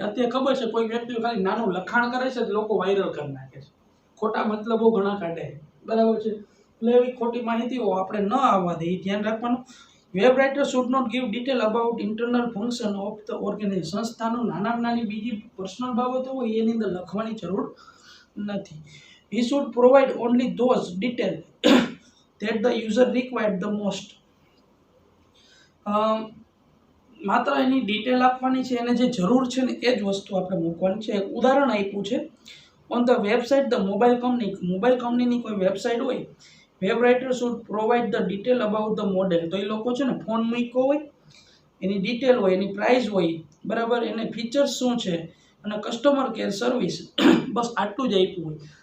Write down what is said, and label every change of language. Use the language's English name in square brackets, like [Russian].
[Gujarati] અત્યારે ખબર છે કોઈ વ્યક્તિ ખાલી નાનું લખાણ કરે છે તો લોકો વાયરલ કરી નાખે છે, ખોટા મતલબો ઘણા કાઢે બરાબર છે. એટલે એવી ખોટી માહિતીઓ આપણે ન આવવા દે, ધ્યાન રાખવાનું. [English] Web writer should not give detail about internal function of the organization. [Gujarati] સંસ્થાનું નાનામાં નાની બીજી પર્સનલ બાબતો હોય એની અંદર લખવાની જરૂર નથી. [English] He should provide only those details that the user required the most. [Gujarati] માત્ર એની ડિટેલ આપવાની છે, એને જે જરૂર છે ને એ જ વસ્તુ આપણે મૂકવાની છે. એક ઉદાહરણ આપ્યું છે, [English] on the website [Gujarati] the mobile કંપનીની કોઈ વેબસાઇટ હોય, [English] Web writer should provide the detail about the model. [Gujarati] તો એ લોકો છે ને ફોન મૂક્યો હોય, એની ડિટેલ હોય, એની પ્રાઇસ હોય બરાબર, એને ફીચર્સ શું છે અને કસ્ટમર કેર સર્વિસ, બસ આટલું જ આપ્યું હોય.